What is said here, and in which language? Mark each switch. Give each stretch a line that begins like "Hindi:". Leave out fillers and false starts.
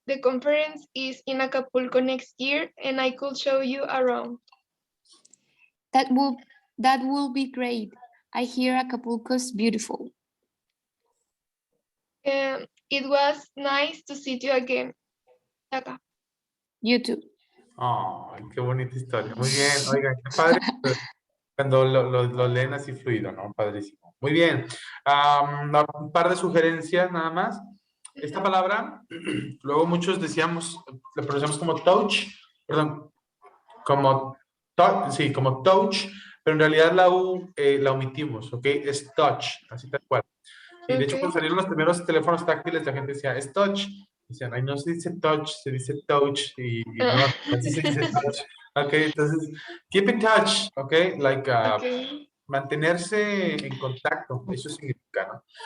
English: The conference is in Acapulco next year, and I could show you around. That will be great. I hear Acapulco's beautiful. It was nice to see you again, Taka. You too.
Spanish: Ay, qué bonita historia. Muy bien. Oigan, qué padre cuando lo leen así fluido, ¿no? Padrísimo. Muy bien. Un par de sugerencias nada más. Esta palabra, luego muchos decíamos, la pronunciamos como touch, perdón, como sí, como touch, pero en realidad la U la omitimos, ¿ok? Es touch, así tal cual. Y de hecho,
English: Okay.
Spanish: cuando salieron los primeros teléfonos táctiles, la gente decía, es touch. Decían, ay, no se dice touch, se dice touch. Y no, así se dice touch.
English: Ok,
Spanish: entonces,
English: keep in touch, ok? Like, Okay.
Spanish: mantenerse en contacto, eso significa, ¿no?